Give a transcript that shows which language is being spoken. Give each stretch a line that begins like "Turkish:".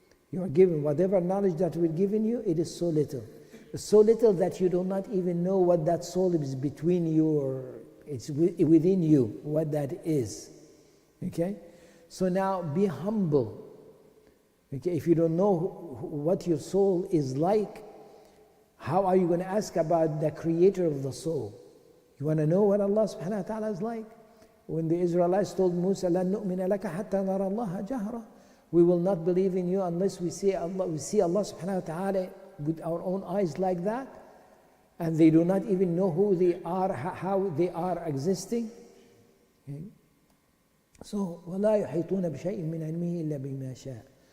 English: You are given whatever knowledge that we're giving you, it is so little. So little that you do not even know what that soul is between you, or it's within you, what that is. Okay? So now be humble. Okay? If you don't know what your soul is like, how are you going to ask about the creator of the soul? You want to know what Allah subhanahu wa ta'ala is like? When the Israelites told Musa,
Arabic: لَن نُؤْمِنَ لَكَ حَتَّى نَرَى اللَّهَ جَهْرًا.
English: We will not believe in you unless we see Allah subhanahu wa ta'ala with our own eyes like that. And they do not even know who they are, how they are existing. Okay. So,
Arabic: وَلَا يُحِيطُونَ بِشَيْءٍ مِّنْ عِلْمِهِ إِلَّا بِمَا شَاءَ.